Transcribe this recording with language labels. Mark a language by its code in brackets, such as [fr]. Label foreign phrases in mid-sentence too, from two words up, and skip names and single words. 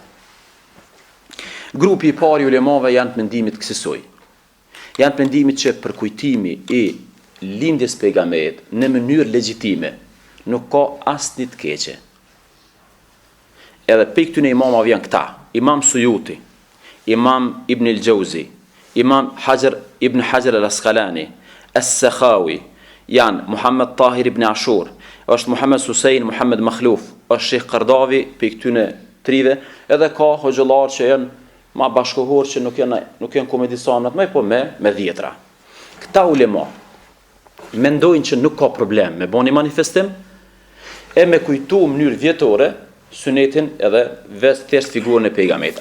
[sq] Grupi i parë i ulemave janë të mendimit kësaj. Janë të mendimit që për kujtimi i lindjes pejgamberit në mënyrë legjitime nuk ka asnjë të keqe. Edhe pe këtyne imamave janë këta, Imam Sujuti, Imam Ibn al-Jauzi, Imam Ibn Hajar al-Asqalani, As-Sakhawi, janë Muhammad Tahir ibn Ashur, është Muhammed Susein, Muhammed Makhluf, është Sheikh Qardavi për këtyne trive, edhe ka hoxhëllar që janë ma bashkohor që nuk janë komedisanat më, po me dhjetra. Këta ulema mendojnë që nuk ka problem me boni manifestim e me kujtu në mënyrë vjetore sunetin edhe thjesht figurën e pejgamberit.